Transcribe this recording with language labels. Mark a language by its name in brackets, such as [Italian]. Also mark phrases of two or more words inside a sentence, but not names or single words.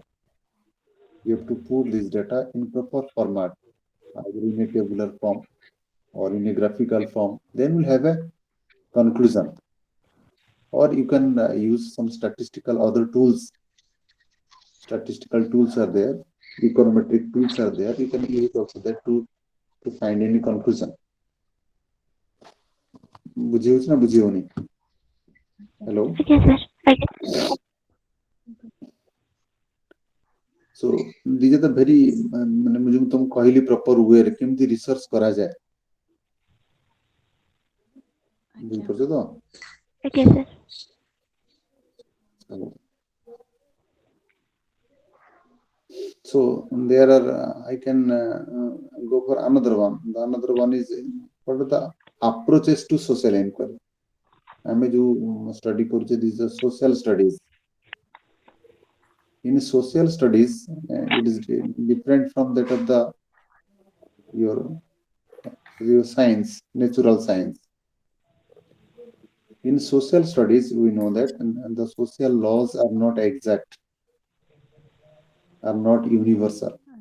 [English] You have to put this data in proper format, either in a tabular form or in a graphical form. Then we'll have a conclusion. Or you can use some other tools. Statistical tools are there. Econometric tools are there. You can use also that to find any conclusion. [Odia] ବୁଝି ହଉଛି ନା ବୁଝି ହଉନି? [English] Hello. Okay, sir. Okay. So these are the very [Odia] ମାନେ ମୁଁ ଯେମିତି ତମକୁ କହିଲି [English] proper way [Odia] ରେ କେମିତି research କରାଯାଏ ବୁଝିପାରୁଛ ତ? [English] Okay, sir. So there are I can go for another one. The another one is what are the approaches to social inquiry. [Odia] ଆମେ ଯୋଉ study କରୁଛେ [English] these are social studies. In social studies, it is different from that of the your science, natural science. In social studies, we know that and the social laws are not exact, are not universal.